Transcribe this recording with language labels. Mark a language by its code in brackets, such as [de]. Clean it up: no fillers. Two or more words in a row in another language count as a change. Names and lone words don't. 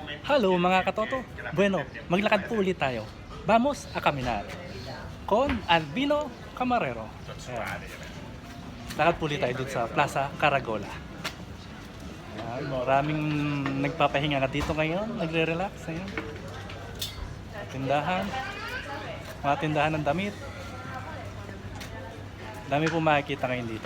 [tl] Hello mga katoto. Bueno, maglakad po ulit tayo. [es] Vamos a caminar con Albino Camarero. [tl] Ayan. Lakad po ulit tayo dito sa Plaza Caragola. Ayan, maraming nagpapahinga na dito ngayon, nagre-relax. Ayan. Tindahan, mga tindahan ng damit. Dami po makikita ngayon dito.